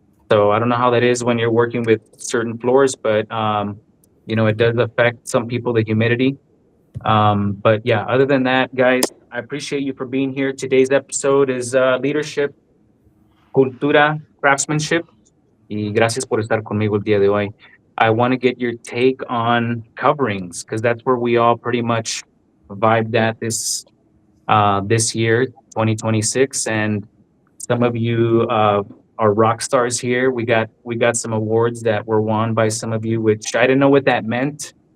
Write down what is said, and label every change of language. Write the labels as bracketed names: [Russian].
[English] So I don't know how that is when you're working with certain floors, but it does affect some people, the humidity. But yeah, other than that, guys, I appreciate you for being here. Today's episode is leadership, cultura, craftsmanship. [Spanish] Y gracias por estar conmigo el día de hoy. [English] I want to get your take on coverings because that's where we all pretty much vibed at this year, 2026, and some of you are rock stars here. We got some awards that were won by some of you, which I didn't know what that meant.